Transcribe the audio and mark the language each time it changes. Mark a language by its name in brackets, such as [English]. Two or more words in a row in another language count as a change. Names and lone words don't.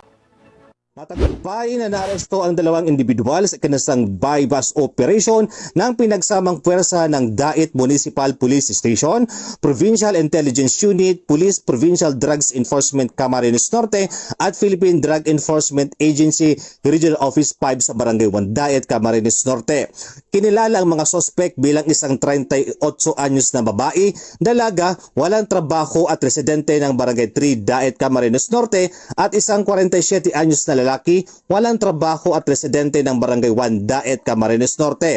[Filipino] Matagumpay na naaresto ang dalawang individual sa ikinasang [English] buy-bus operation [Filipino] ng pinagsamang puwersa ng Dait Municipal Police Station, Provincial Intelligence Unit, Police Provincial Drugs Enforcement Camarines Norte at Philippine Drug Enforcement Agency Regional Office 5 sa Barangay 1 Dait, Camarines Norte. Kinilala ang mga sospek bilang isang 38 anyos na babae, dalaga, walang trabaho at residente ng Barangay 3 Dait, Camarines Norte at isang 47 anyos na lalaki, walang trabaho at residente ng Barangay 1 Dait, Camarines Norte.